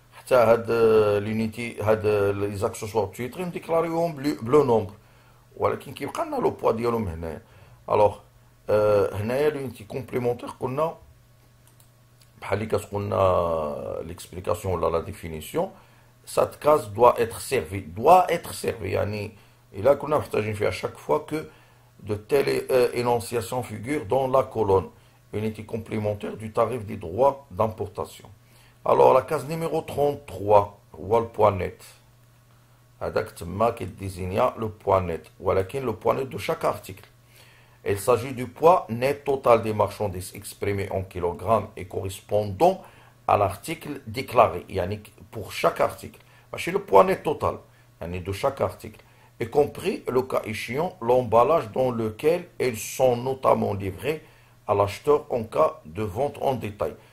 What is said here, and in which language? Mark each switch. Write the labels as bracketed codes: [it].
[ar] هاد لونيتي هاد لي زاكسيسوار تيتري نديكلاريوهم بلو نومبر، ولكن كيبقى لنا لو بوا ديالهم هنايا. الوغ هنايا لونيتي كومبليمونتير قلنا بحال اللي كتقولنا ليكسبليكاسيون ولا لا ديفينيسيون. [fr] سات كاز دوا اتر سيرفي يعني الا كنا محتاجين فيها chaque fois que de telles énonciations figurent dans la colonne unité complémentaire du tarif des droits d'importation. [ar] Alors la case numéro 33 هو البوا نت، هذاك تما كيديزينيا لو بوا نت، ولكن لو بوا نت de chaque article. [fr] Il s'agit du poids net total des marchandises exprimé en kilogrammes et correspondant à l'article déclaré, yani pour chaque article. C'est le poids net total, yani de chaque article, y compris le cas échéant l'emballage dans lequel ils sont notamment livrés à l'acheteur en cas de vente en détail.